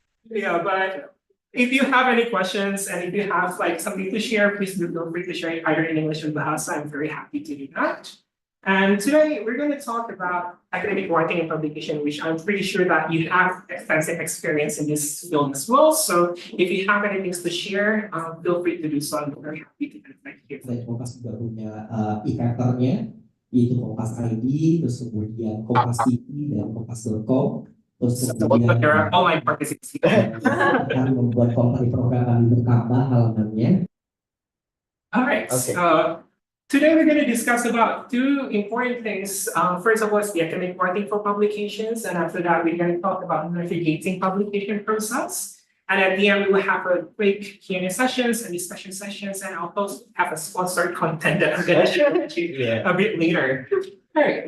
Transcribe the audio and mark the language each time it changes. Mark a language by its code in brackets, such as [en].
[en] Yeah, but if you have any questions and if you have like something to share, please do feel free to share it either in English or Bahasa. I'm very happy to do that. And today we're going to talk about academic writing and publication, which I'm pretty sure that you have extensive experience in this field as well. So if you have any things to share, feel free to do so. I'm very happy to connect here. [id] Kompas juga punya e-papernya, yaitu Kompas ID, terus kemudian Kompas TV dan Kompas.com. Terus kemudian [en] There are online participants. [id] kami membuat program kami bertambah halamannya. [en] All right. Okay. Today we're going to discuss about two important things. First of all, is the academic writing for publications, and after that, we're going to talk about navigating publication process. And at the end, we will have a quick Q&A sessions and discussion sessions, and I'll also have a sponsored content that I'm going to share with you a bit later. All right.